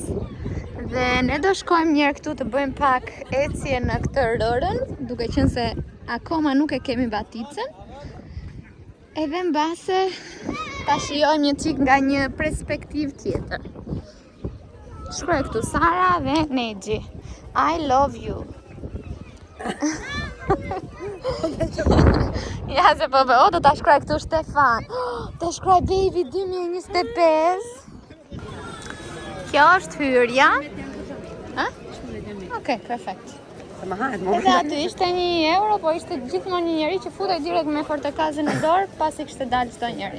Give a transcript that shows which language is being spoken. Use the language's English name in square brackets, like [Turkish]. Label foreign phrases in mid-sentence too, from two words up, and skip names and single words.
[Albanian] Dhe ne do shkojmë njerë këtu të bëjmë pak ecje në këtë rërën, duke qenë se akoma nuk e kemi baticën. Edhe mbase ta shijojmë një çik nga një perspektivë tjetër. Shkruaj këtu Sara dhe Nexhi. [English] I love you. [Albanian] Ja se po o do ta shkruaj këtu Stefan. Ta shkruaj baby 2025. Kjo është hyrja. Ha? Okej, perfekt. Edhe aty ishte €1, po ishte gjithmonë një njeri që futej direkt me portakazën në dorë pasi kishte dalë çdo njeri.